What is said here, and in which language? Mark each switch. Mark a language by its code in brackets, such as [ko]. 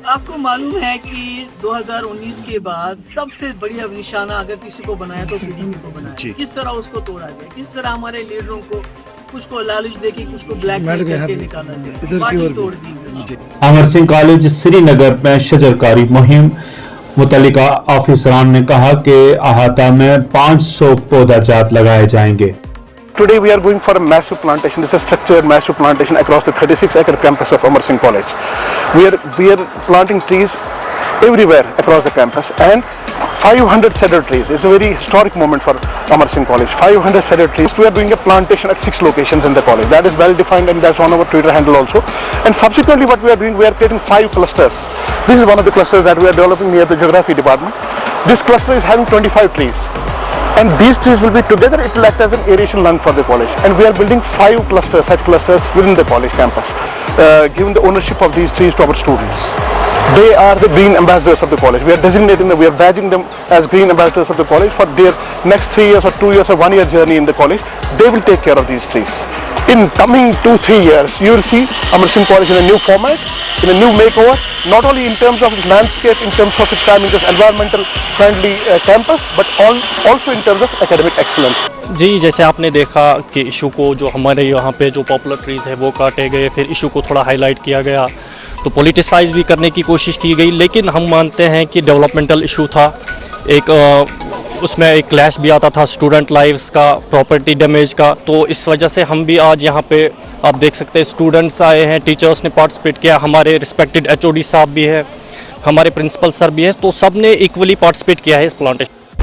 [hi] आपको मालूम है कि 2019 के बाद सबसे बढ़िया निशाना अगर किसी को बनाया तो PDP को बनाया। किस तरह उसको तोड़ा गया, किस तरह हमारे लीडरों को कुछ को लालच दे के कुछ को ब्लैक करके निकाला जाए, पार्टी तोड़ दी। अमर सिंह कॉलेज श्रीनगर में शजरकारी मुहिम मुतल्लिका ऑफिसरान ने कहा कि अहाता में 500 पौधा जात लगाए जाएंगे। [en] Today we are going for a massive plantation. This is a structured massive plantation across the 36-acre campus of Amar Singh College. We are planting trees everywhere across the campus and 500 cedar trees. It's a very historic moment for Amar Singh College. 500 cedar trees. We are doing a plantation at 6 locations in the college. That is well defined and that's on our Twitter handle also. And subsequently what we are doing, we are creating 5 clusters. This is one of the clusters that we are developing near the geography department. This cluster is having 25 trees. And these trees will be together, it will act as an aeration lung for the college. And we are building 5 clusters, such clusters within the college campus, giving the ownership of these trees to our students. They are the green ambassadors of the college. We are designating them, we are badging them as green ambassadors of the college for their next 3 years or 2 years or 1 year journey in the college. They will take care of these trees. In coming 2-3 years, you will see Amar Singh College in a new format, in a new makeover, not only in terms of its landscape, in terms of its environmental friendly campus, but also in terms of academic excellence. [hi] जी, जैसे आपने देखा कि issue को जो हमारे यहाँ पे जो पॉपुलर ट्रीज़ है वो काटे गए, फिर इशू को थोड़ा हाईलाइट किया गया, तो पॉलिटिसाइज भी करने की कोशिश की गई, लेकिन हम मानते हैं कि डेवलपमेंटल इशू था। एक उसमें एक क्लैश भी आता था स्टूडेंट लाइव्स का, प्रॉपर्टी डैमेज का, तो इस वजह से हम भी आज यहाँ पे आप देख सकते हैं स्टूडेंट्स आए हैं, टीचर्स ने पार्टिसिपेट किया, हमारे रिस्पेक्टेड HOD साहब भी है, हमारे प्रिंसिपल सर भी है, तो सब ने इक्वली पार्टिसिपेट किया है इस प्लांटेशन।